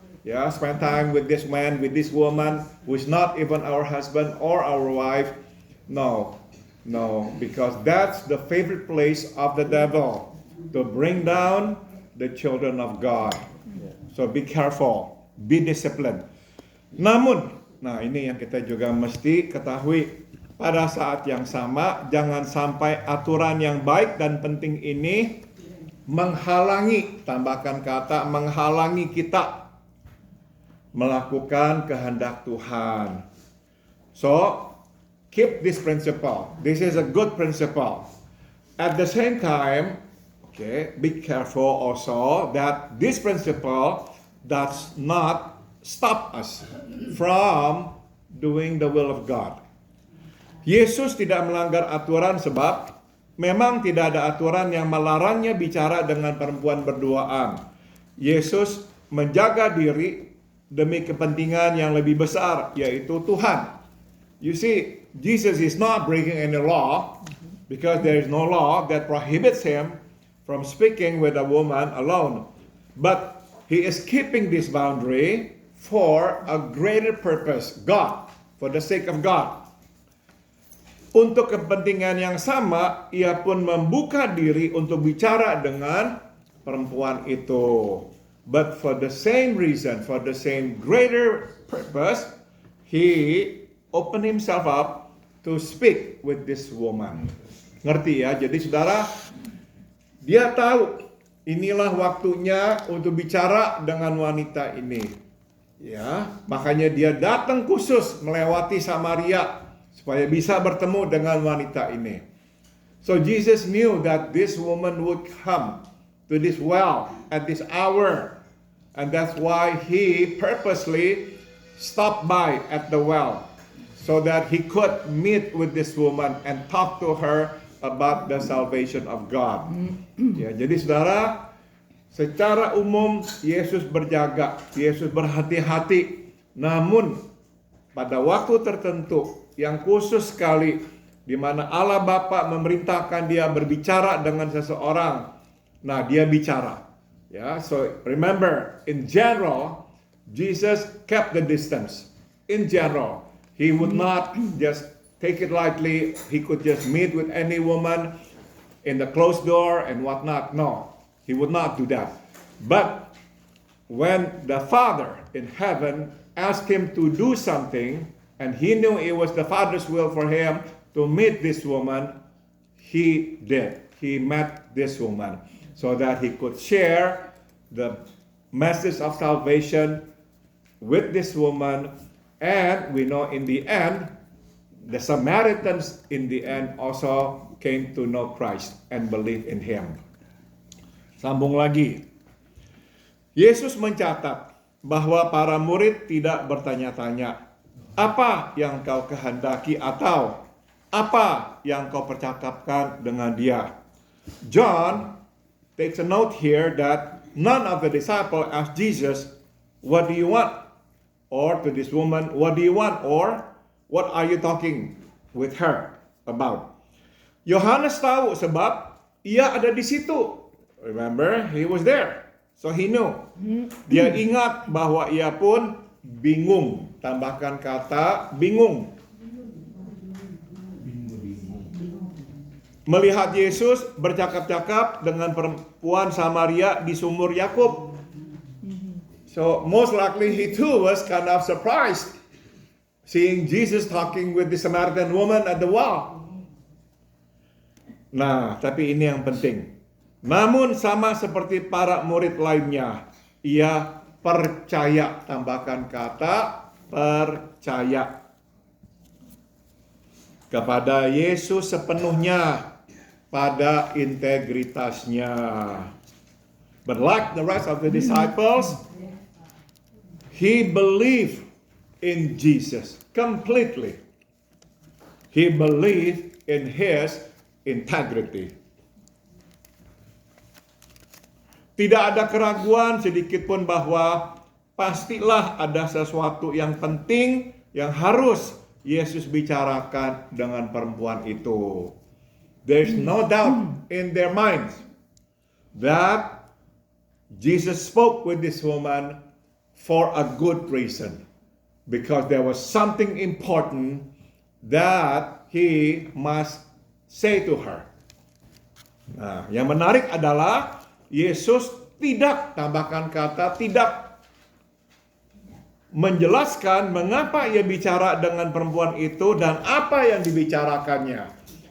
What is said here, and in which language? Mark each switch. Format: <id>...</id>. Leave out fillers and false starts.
<en>Yeah, spend time with this man, with this woman who is not even our husband or our wife. No, because that's the favorite place of the devil, to bring down the children of God. So be careful, be disciplined.</en> <id>Namun, nah ini yang kita juga mesti ketahui, pada saat yang sama jangan sampai aturan yang baik dan penting ini menghalangi, tambahkan kata menghalangi kita melakukan kehendak Tuhan.</id> <en>So, keep this principle. This is a good principle. At the same time, be careful also that this principle does not stop us from doing the will of God.</en> <id>Yesus tidak melanggar aturan sebab memang tidak ada aturan yang melarangnya bicara dengan perempuan berduaan. Yesus menjaga diri demi kepentingan yang lebih besar, yaitu Tuhan.</id> <en>You see, Jesus is not breaking any law, because there is no law that prohibits him from speaking with a woman alone. But he is keeping this boundary for a greater purpose, God, for the sake of God.</en> <id>Untuk kepentingan yang sama, ia pun membuka diri untuk bicara dengan perempuan itu.</id> <en>But for the same reason, for the same greater purpose, he opened himself up to speak with this woman.</en> <id>Ngerti ya? Jadi saudara, dia tahu inilah waktunya untuk bicara dengan wanita ini. Ya, makanya dia datang khusus melewati Samaria supaya bisa bertemu dengan wanita ini.</id> <en>So Jesus knew that this woman would come to this well at this hour, and that's why he purposely stopped by at the well, so that he could meet with this woman and talk to her about the salvation of God.</en> <id>Ya, jadi saudara, secara umum Yesus berjaga, Yesus berhati-hati. Namun pada waktu tertentu yang khusus sekali, di mana Allah Bapa memerintahkan dia berbicara dengan seseorang, nah dia bicara.</id> <en>Ya, so remember, in general, Jesus kept the distance. In general, he would not just take it lightly. He could just meet with any woman in the closed door and whatnot. No, he would not do that. But when the Father in heaven asked him to do something, and he knew it was the Father's will for him to meet this woman, he did. He met this woman so that he could share the message of salvation with this woman And we know in the end, the Samaritans in the end also came to know Christ and believe in Him.</en> <id>Sambung lagi. Yesus mencatat bahwa para murid tidak bertanya-tanya, apa yang kau kehendaki atau apa yang kau percakapkan dengan dia.</id> <en>John takes a note here that none of the disciples asked Jesus, what do you want? Or to this woman, what do you want? Or what are you talking with her about?</en> <id>Yohanes tahu sebab ia ada di situ.</id> <en>Remember, he was there. So he knew.</en> <id>Dia ingat bahwa ia pun bingung. Tambahkan kata bingung. Melihat Yesus bercakap-cakap dengan perempuan Samaria di sumur Yakub.</id> <en>So most likely he too was kind of surprised seeing Jesus talking with the Samaritan woman at the well.</en> <id>Nah, tapi ini yang penting. Namun sama seperti para murid lainnya, ia percaya, tambahkan kata percaya kepada Yesus sepenuhnya pada integritasnya.</id> <en>But like the rest of the disciples, he believed in Jesus completely. He believed in his integrity.</en> <id>Tidak ada keraguan sedikit pun bahwa pastilah ada sesuatu yang penting yang harus Yesus bicarakan dengan perempuan itu.</id> <en>There's no doubt in their minds that Jesus spoke with this woman for a good reason. Because there was something important that he must say to her.</en> <id>Nah, yang menarik adalah Yesus tidak, tambahkan kata tidak, menjelaskan mengapa ia bicara dengan perempuan itu dan apa yang dibicarakannya.</id>